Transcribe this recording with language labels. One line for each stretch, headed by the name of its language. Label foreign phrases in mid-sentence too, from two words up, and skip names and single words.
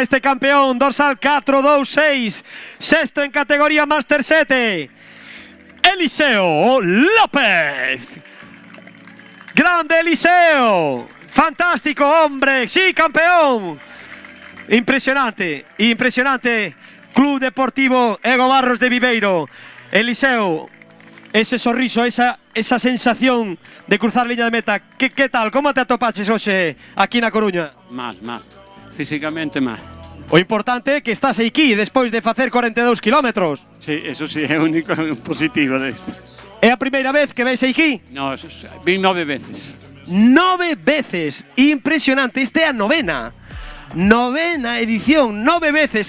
Spanish: este campeón, dorsal 426, sexto en categoría Master 7, Eliseo López. Grande Eliseo, fantástico hombre, sí, campeón. Impresionante, impresionante. Club Deportivo Ego Barros de Viveiro.
Galician: Eliseo, ese sorriso, esa sensación de cruzar línea de meta, ¿qué tal? ¿Cómo te atopaches hoxe aquí na Coruña? Mal. Físicamente mal. O importante é que estás aquí despois de facer 42 kilómetros.
Spanish: Sí, eso sí,
Galician: é o único positivo desto. É a primeira vez que ves aquí? No, vin 9 veces. 9 veces, impresionante, esta é a novena edición, 9 veces.